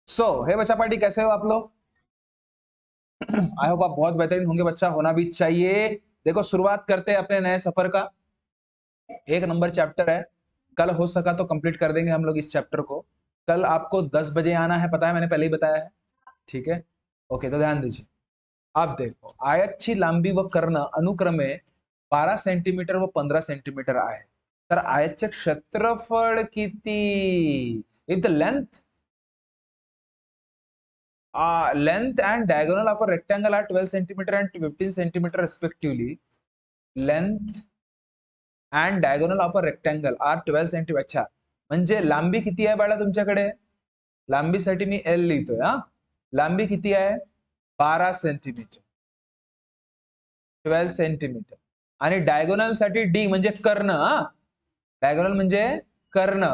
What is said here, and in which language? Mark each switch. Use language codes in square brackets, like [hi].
[hi] हे बच्चा पार्टी, कैसे हो आप लोग? [en] I hope [hi] आप बहुत बेहतरीन होंगे बच्चा, होना भी चाहिए। देखो शुरुआत करते हैं अपने नए सफर का। 1 नंबर चैप्टर है, कल हो सका तो कंप्लीट कर देंगे हम लोग इस चैप्टर को। कल आपको 10 बजे आना है, पता है, मैंने पहले ही बताया है। ठीक है, ओके, तो ध्यान दीजिए। [mr] आप देखो, आयतची लांबी व कर्ण अनुक्रमे 12 सेंटीमीटर व 15 सेंटीमीटर आहे, तर आयतचे क्षेत्रफळ किती? [en] If the length and diagonal of a rectangle are 12 centimeter and 15 centimeter respectively. Length and diagonal of a rectangle are 12 centimeter. [mr] अच्छा, म्हणजे लांबी किती आहे बाळा तुमच्याकडे? लांबीसाठी मी L लिहितोय हा. लांबी किती आहे? 12 सेंटीमीटर, 12 सेंटीमीटर. आणि डायगोनल साठी D म्हणजे कर्ण. हा, डायगोनल म्हणजे कर्ण.